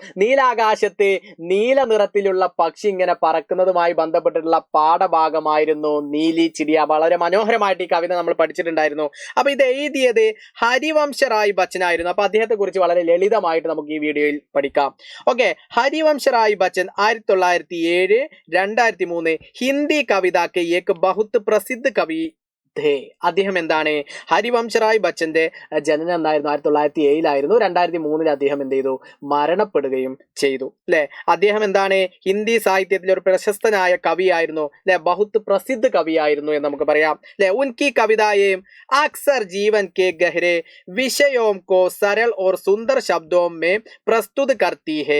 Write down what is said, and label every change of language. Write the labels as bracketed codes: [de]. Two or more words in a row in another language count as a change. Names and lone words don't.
[ml] നീലാകാശത്ത് നീല നിറത്തിലുള്ള പക്ഷി ഇങ്ങനെ പറക്കുന്നതുമായി ബന്ധപ്പെട്ടിട്ടുള്ള പാഠഭാഗമായിരുന്നു നീലി ചിടിയ. വളരെ മനോഹരമായിട്ട് ഈ കവിത നമ്മൾ പഠിച്ചിട്ടുണ്ടായിരുന്നു. അപ്പൊ ഇത് എഴുതിയത് ഹരിവംശ റായ് ബച്ചൻ ആയിരുന്നു. അപ്പൊ അദ്ദേഹത്തെ കുറിച്ച് വളരെ ലളിതമായിട്ട് നമുക്ക് ഈ വീഡിയോയിൽ പഠിക്കാം. [hi] ഓക്കെ, ഹരിവംശ റായ് ബച്ചൻ 1907 2003 हिंदी कविता के एक बहुत प्रसिद्ध कवि थे. [ml] അദ്ദേഹം എന്താണ്? ഹരിവംശ റായ് ബച്ചന്റെ ജനനം എന്തായിരുന്നു? 1907 2003 അദ്ദേഹം എന്ത് ചെയ്തു? മരണപ്പെടുകയും ചെയ്തു. അല്ലെ, അദ്ദേഹം എന്താണ്? ഹിന്ദി സാഹിത്യത്തിലെ ഒരു പ്രശസ്തനായ കവിയായിരുന്നു. അല്ലെ, ബഹുത്ത് പ്രസിദ്ധ കവിയായിരുന്നു എന്ന് നമുക്ക് പറയാം. [hi] അല്ലെ, उनकी कविताएं अक्सर जीवन के गहरे विषयों को सरल और सुंदर शब्दों में प्रस्तुत करती है.